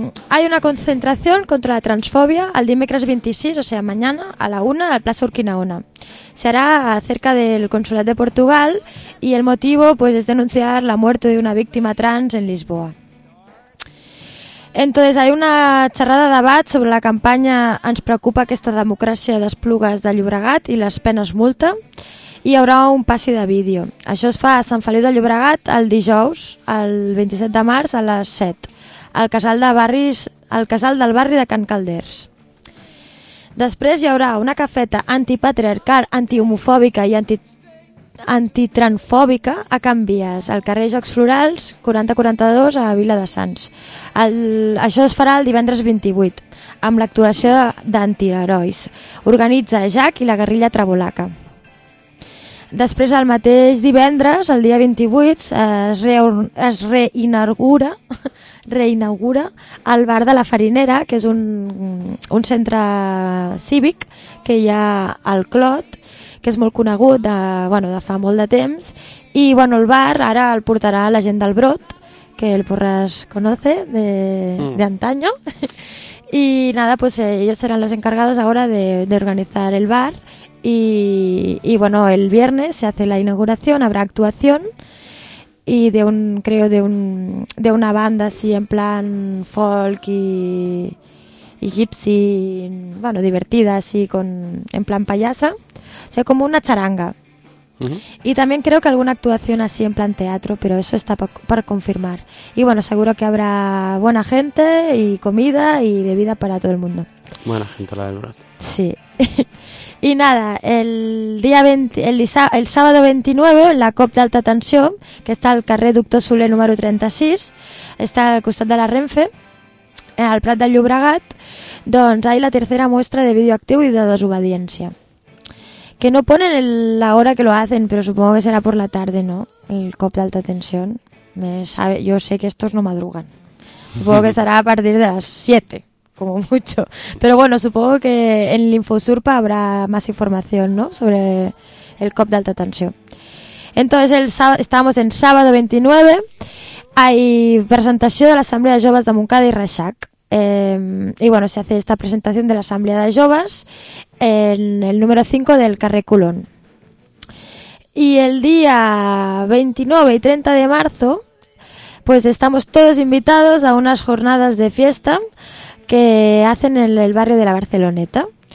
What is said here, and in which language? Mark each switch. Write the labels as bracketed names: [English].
[Spanish] Hay una concentración contra la transfobia [Catalan] al dimecres 26, [Spanish] o sea, mañana, a la 1, al Plaza Urquinaona. Se hará cerca del consulado de Portugal y el motivo, pues, es denunciar la muerte de una víctima trans en Lisboa. Entonces, hay una [Catalan] xerrada de debat sobre la campanya Ens preocupa aquesta democràcia d'Esplugues de Llobregat i les penes multa, i hi haurà un passi de vídeo. Això es fa a Sant Feliu de Llobregat el dijous, el 27 de març, a les 7, al casal de barris, al casal del barri de Can Calders. Després hi haurà una cafeta antipatriarcal, antihomofòbica i antitransfòbica a Can Vies, al carrer Jocs Florals 4042 a Vila de Sants. Això es farà el divendres 28 amb l'actuació d'Antiherois. Organitza Jack i la guerrilla Trabolaca. Després, el mateix divendres, el dia 28, es reinaugura el bar de la Farinera, que és un centre cívic que hi ha al Clot, que és molt conegut de fa molt de temps. I bueno, el bar ara el portarà la gent del Brot, [Spanish] que el Porras conoce de antaño. I nada, pues ellos seran los encargados ahora de organizar el bar. Y bueno, el viernes se hace la inauguración, habrá actuación y de una banda así en plan folk y gypsy, bueno, divertida así con en plan payasa, o sea, como una charanga. Uh-huh. Y también creo que alguna actuación así en plan teatro, pero eso está por confirmar. Y bueno, seguro que habrá buena gente y comida y bebida para todo el mundo. Buena gente la del Brot. Sí. Y nada, el sábado 29, en la [Catalan] COP d'Alta Tensió, que està al carrer Doctor Soler número 36, està al costat de la Renfe, al Prat del Llobregat, doncs hi ha la tercera mostra de vídeo actiu i de desobediència. [Spanish] Que no ponen la hora que lo hacen, pero supongo que será por la tarde, ¿no? El COP d'Alta Tensió. Yo sé que estos no madrugan. Supongo que será a partir de las 7. Como mucho. Pero bueno, supongo que en el Infosurpa habrá más información, ¿no? Sobre el COP d'Alta Tensió. Entonces, estamos en sábado 29. Hay presentación de la Asamblea de Joves de Montcada y Reixac. Y bueno, se hace esta presentación de la Asamblea de Joves en el número 5 del carrer Colón. Y el día 29 y 30 de marzo, pues estamos todos invitados a unas jornadas de fiesta que hacen en el barrio de la Barceloneta.